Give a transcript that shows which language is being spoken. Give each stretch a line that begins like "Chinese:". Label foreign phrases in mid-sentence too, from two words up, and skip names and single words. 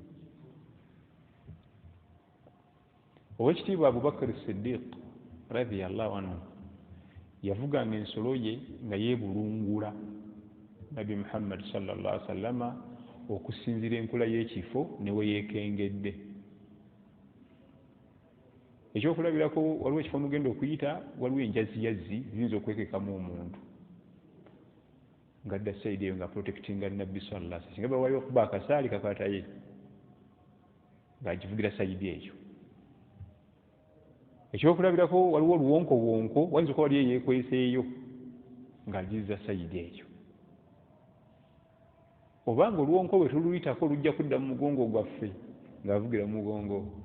Ganda: Owekitiibwa Abubakar Siddiq
Arabic: رضي الله عنه
Ganda: yavuganga ensolo ye nga yeebulungula Nabbi Muhamadi SAW okusinzira enkula y'ekifo ne we yeekengedde. Ekyokulabirako waliwo ekifo mugenda okuyita, waliwo enjaziyazi ziyinza okwekekamu omuntu ng'adda sayidi eyo nga protectinga Nabbi
Arabic: صلى الله عليه وسلم.
Ganda: Singa bawaliwo okuba akasaali kakwataye ng'agivugira sayidi eyo. Ekyokulabirako waliwo oluwonkowonko, wayinza okuba wali eyeekweseeyo ng'agiriza sayidi eyo. Obanga oluwonko bwe tuluyitako lujja kudda mu mugongo gwaffe ng'avugira mu mugongo.